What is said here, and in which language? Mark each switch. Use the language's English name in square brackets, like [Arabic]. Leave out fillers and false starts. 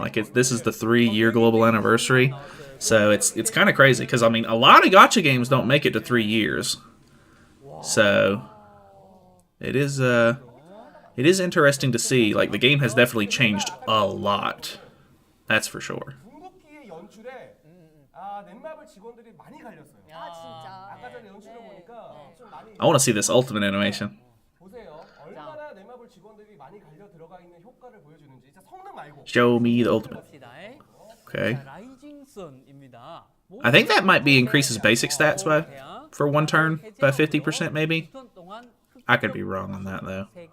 [English] Like this is the 3-year global anniversary, so it's kind of crazy because I mean a lot of gacha games don't make it to 3 years. So it is interesting to see. Like the game has definitely changed a lot. That's for sure. [Korean] 궁극기의 연출에 넷마블 직원들이 많이 갈렸어요. 아 진짜. 아까 전에 연출을 보니까 좀 많이 [English] I want to see this ultimate animation. [Korean] 보세요. 얼마나 넷마블 직원들이 많이 갈려 들어가 있는 효과를 보여주는지. 진짜 성능 말고. [English] Show me the ultimate. Okay. I think that might be increases basic stats for one turn by 50% maybe. I could be wrong on that though.